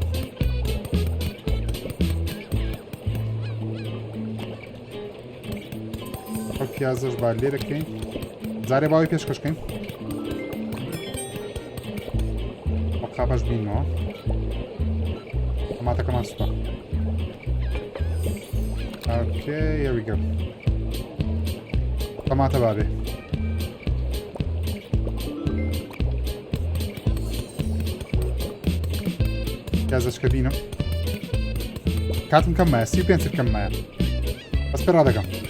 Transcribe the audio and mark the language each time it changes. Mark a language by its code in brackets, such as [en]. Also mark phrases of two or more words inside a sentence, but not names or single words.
[ckb] ئەو پیازەش با لێرەکەین جارێ باوەی پێشکەشکەین بە قاپەش بینەوە تەماتەکەمان سوپە ئۆکێ [en] here we go [ckb] تەماتە بابێ پیازەشکە بینم کاتم کەم مایە 35 کەم مایە بەس پێ ڕادەگەم